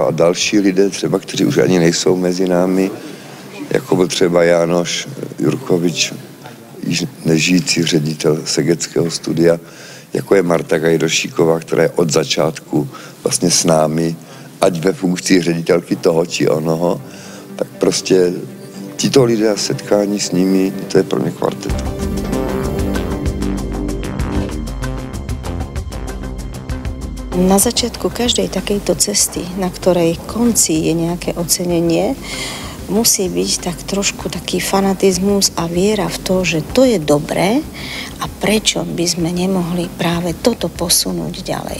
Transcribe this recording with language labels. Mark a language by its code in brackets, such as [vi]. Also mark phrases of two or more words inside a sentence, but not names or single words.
[cs] a další lidé, třeba, kteří už ani nejsou mezi námi, jako byl třeba Jánoš Jurkovič, již nežijící ředitel Segedského studia, jako je Marta Gajdošíková, která je od začátku vlastně s námi, ať ve funkci ředitelky toho či onoho, tak prostě tito lidé a setkání s nimi, to je pro mě kvartet. [sk] Na začiatku každej takejto cesty, na ktorej konci je nejaké ocenenie, musí byť tak trošku taký fanatizmus a viera v to, že to je dobré a prečo by sme nemohli práve toto posunúť ďalej.